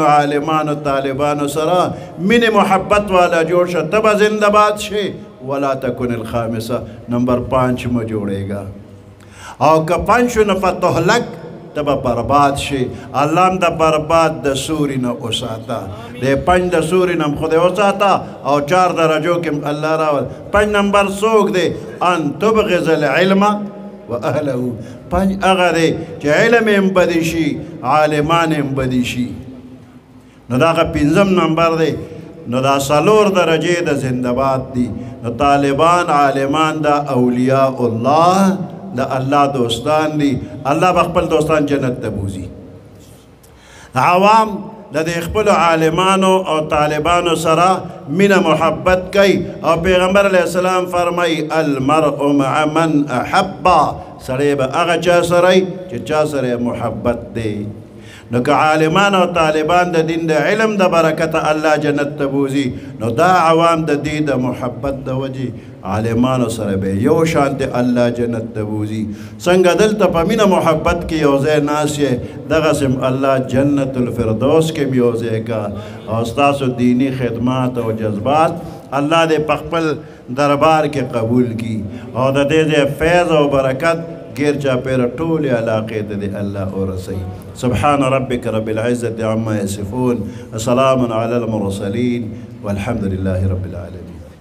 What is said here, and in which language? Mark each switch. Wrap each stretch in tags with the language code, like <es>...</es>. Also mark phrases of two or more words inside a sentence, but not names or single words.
<ps>عالمانو طالبانو سره مینې محبت والا جوړ شه ته به زنده باد شې</ps> <ar>ولا تکن الخامسه</ar> <ps>نمبر 5 مه جوړېږه او که 5 شو نو فتهلک ته به برباد شي الله هم د برباد د سوري نه وساته د 5 د سوري نه هم خدای وساته او 4 درجو کې الله راول 5 نمبر څوک دی</ps> <ar>ان تبغض العلم واهله</ar> <ps>5 هغه دی چې علم یې بدي شي عالمان یې بدي شي نو دا هغه 5 نمبر دی نو دا 4 درجې د زنده‌باد دي نو طالبان عالمان دا</ps> <ar>اولیاء الله</ar> <ps>د الله دوستان دي الله به خپل دوستان جنت ته بوزي عوام د دې خپلو عالمانو او طالبانو سره مینه محبت کوي او پیغمبر</ps> <ar>علیه السلام</ar> <ps>فرمایي</ps> <ar>المرء مع من احبه</ar> <ps>سړی به هغه چا سره چې چا سره محبت دی نو که عالمان او طالبان د دین د علم د برکته الله جنت ته بوزي نو دا عوام د دې د محبت د وجې عالمانو سره به یو شانته الله جنت ته بوزي څنګه دلته په مینه محبت کې یو ځای ناست یې دغسې الله جنت الفردوس کې هم یو ځای کا او ستاسو دینی خدمات او جذبات الله دې په خپل دربار کې قبول کی او د دې ځای فیض او برکت غیر چاپیره ټولې علاقې ته دې الله ورسوي</ps> <ar>سبحان ربك رب العزة عما يصفون وسلام على المرسلين والحمد لله رب العالمين</ar>